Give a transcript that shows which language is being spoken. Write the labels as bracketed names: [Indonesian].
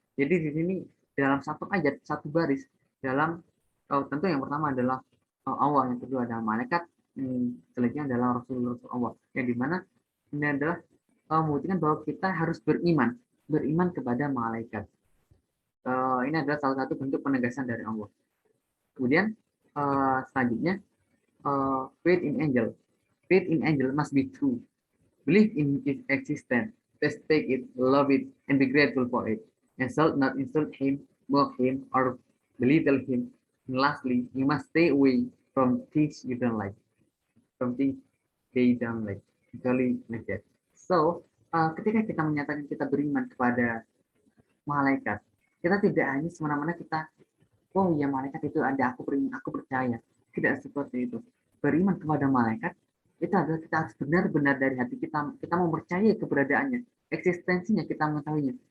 [Indonesian] Jadi di sini dalam satu ayat, satu baris, dalam tentu yang pertama adalah Allah, yang kedua adalah malaikat, selanjutnya adalah Rasul Allah, yang dimana ini adalah membuktikan bahwa kita harus beriman kepada malaikat. Ini adalah salah satu bentuk penegasan dari Allah. Kemudian selanjutnya [English] Faith in angel. Faith in angel must be true. Believe in its existence, respect it, love it, and be grateful for it. And shall not insult him, mock him, or belittle him. And lastly, you must stay away from things you don't like, from things they don't like. Actually, like that. [Indonesian] So, ketika kita menyatakan kita beriman kepada malaikat, kita tidak hanya semena-mena kita, oh ya malaikat itu ada, aku beriman, aku percaya. Tidak seperti itu. Beriman kepada malaikat itu adalah kita harus benar-benar dari hati kita, kita mempercayai keberadaannya, eksistensinya, kita mengetahuinya.